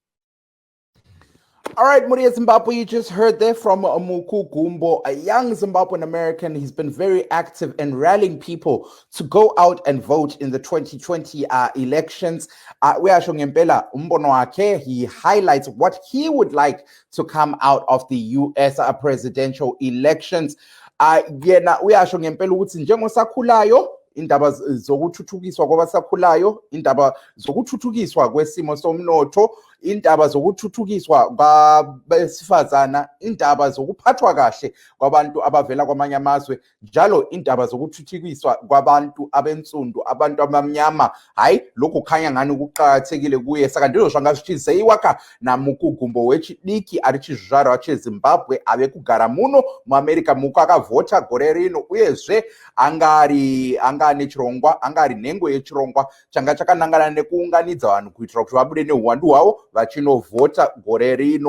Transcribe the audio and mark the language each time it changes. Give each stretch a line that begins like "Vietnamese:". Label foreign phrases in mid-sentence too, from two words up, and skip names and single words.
English: All right, Moria Zimbabwe, you just heard there from Muku Gumbo, a young Zimbabwean American. He's been very active in rallying people to go out and vote in the 2020 elections. He highlights what he would like to come out of the US presidential elections.
North Ndebele: Indaba zokuthuthukiswa kwabasakhulayo, indaba zokuthuthukiswa kwesimo somnotho, indaba zokuthuthukiswa kwabesifazana, indaba zokuphathwa kahle kwabantu abavela kwamanye amazwe, njalo indaba zokuthuthukiswa kwabantu abensundu, abantu abamnyama. Hayi, lokho khanya ngani kuqhakathekile kuye.
Shona: Saka ndizosho ngasithi seyiwakha namukugumbo wechidiki ari chizvarwa cheZimbabwe ave kugara muno muAmerica muko akavhota gore rino, uyezve angari nechirongwa, angari nhengo yechirongwa changa chakanangana nekuunganidza vanhu kuitira kuti vabude neuwandu hwavo vachinovhota gore rino.